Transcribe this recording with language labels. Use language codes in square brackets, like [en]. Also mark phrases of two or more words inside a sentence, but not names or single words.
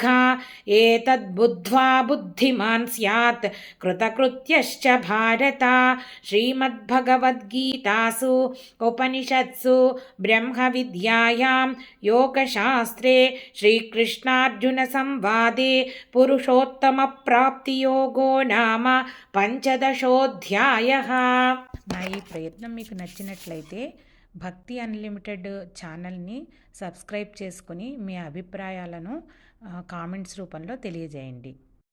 [sa] एतद्बुद्ध्वा बुद्धिमान् स्यात् कृतकृत्यश्च भारत। श्रीमद्भगवद्गीतासु उपनिषत्सु ब्रह्मविद्यायां योगशास्त्रे श्रीकृष्णार्जुनसंवादे पुरुषोत्तमप्राप्तियोगो नाम పంచదశోధ్యాయః। [te] నా ఈ ప్రయత్నం మీకు నచ్చినట్లయితే భక్తి అన్లిమిటెడ్ ఛానల్ని సబ్స్క్రైబ్ చేసుకుని మీ అభిప్రాయాలను కామెంట్స్ రూపంలో తెలియజేయండి.